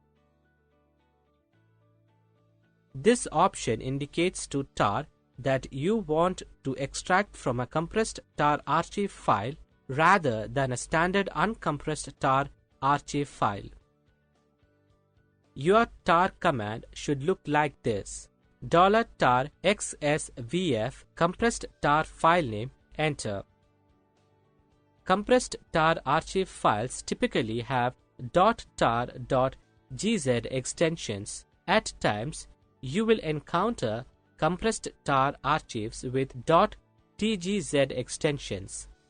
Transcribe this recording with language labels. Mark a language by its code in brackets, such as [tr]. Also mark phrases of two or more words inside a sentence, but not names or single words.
[en] This option indicates to tar that you want to extract from a compressed tar archive file rather than a standard uncompressed tar archive file. Your tar command should look like this: $tar xsvf compressed tar file name, enter. Compressed tar archive files typically have .tar.gz extensions. At times, you will encounter compressed tar archives with TGZ extensions.